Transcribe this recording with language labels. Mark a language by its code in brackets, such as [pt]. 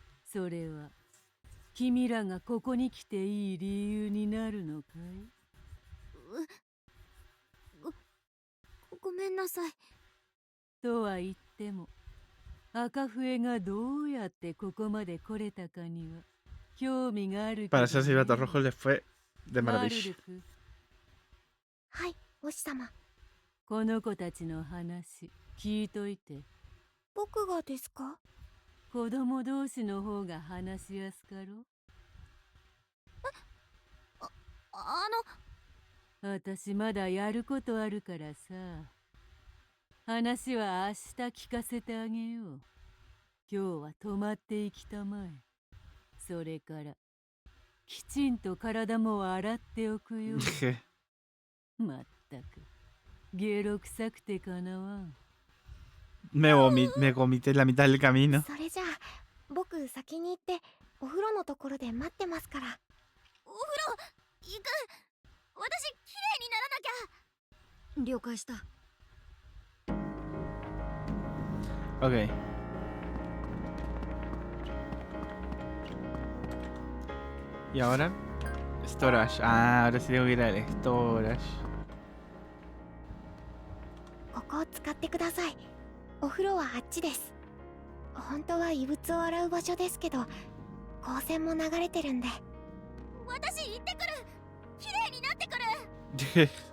[ja] それは君らがここに来ていい理由になるのかい？ごめんなさい。とは言っても、赤笛がどうやってここまで来れたかには興味があるけど、ね。 [es] Para ser silbatos rojos les fue de maravilla. [ja] はい、お師様。この子たちの話聞いといて。僕がですか？子供同士の方が話しやすかろ。私まだやることあるからさ。話は明日聞かせてあげよう。今日は泊まっていきたまえ。それからきちんと体も洗っておくよ。まったくゲロ臭くてかなわん。 [es] Me vomité la mitad del camino. [ja] それじゃあ僕先に行ってお風呂のところで待ってますから。お風呂行く。私綺麗にならなきゃ。了解した。 Ok. [es] ¿Y ahora? Storage. Ah, ahora sí tengo que ir al storage. [ja] ここを使ってください。お風呂はあっちです。本当は異物を洗う場所ですけど光線も流れてるんで。私行ってくる。綺麗になってくる。